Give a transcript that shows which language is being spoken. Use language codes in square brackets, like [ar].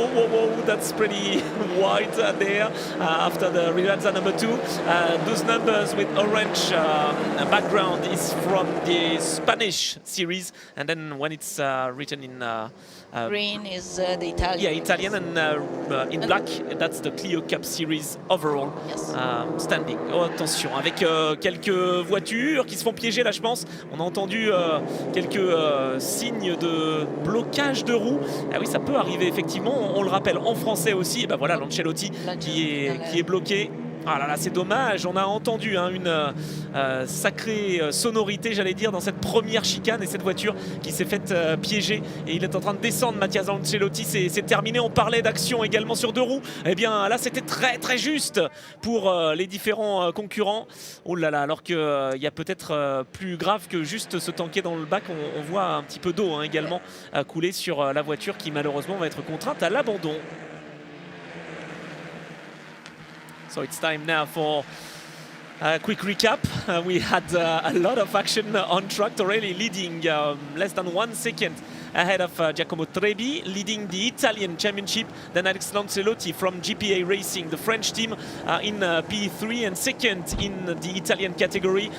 [en] Oh, that's pretty wide there after the Rivazza number 2. Those numbers with orange background is from the Spanish series. And then when it's written in Green is the Italian. Yeah, Italian, and in black, that's the Clio Cup Series overall. Yes. Standing. [fr] Oh, attention, avec quelques voitures qui se font piéger là, je pense. On a entendu quelques signes de blocage de roues. Ah oui, ça peut arriver effectivement. On le rappelle en français aussi. Et ben voilà, l'Ancelotti qui est bloqué. Ah là là, c'est dommage, on a entendu une sacrée sonorité, j'allais dire, dans cette première chicane, et cette voiture qui s'est faite piéger, et il est en train de descendre, Mathias Ancelotti. C'est terminé. On parlait d'action également sur 2 roues. Eh bien là, c'était très juste pour les différents concurrents. Oh là là, alors qu'il y a peut-être plus grave que juste se tanker dans le bac. On voit un petit peu d'eau également couler sur la voiture, qui malheureusement va être contrainte à l'abandon. [en] So it's time now for a quick recap. We had a lot of action on track. Torelli leading less than 1 second ahead of Giacomo Trebi, leading the Italian championship. Then Alex Lancelotti from GPA Racing, the French team, in P3, and second in the Italian category.